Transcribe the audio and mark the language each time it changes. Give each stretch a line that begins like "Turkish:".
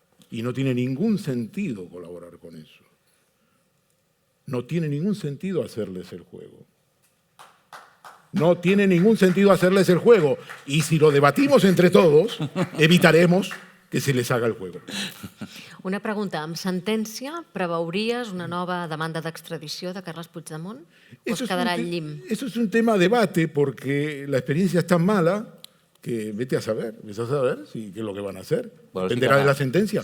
Spanish: Y no tiene ningún sentido colaborar con eso. No tiene ningún sentido hacerles el juego. No tiene ningún sentido hacerles el juego. Y si lo debatimos entre todos, evitaremos que se les haga el juego. Una pregunta.
Catalan: Amb sentència preveuries una nova demanda d'extradició de Carles Puigdemont? O es quedarà al llim?
Spanish: Eso es un tema de debate porque la experiencia es tan mala que vete a saber qué es lo que van a hacer. Bueno, dependerá de la sentencia.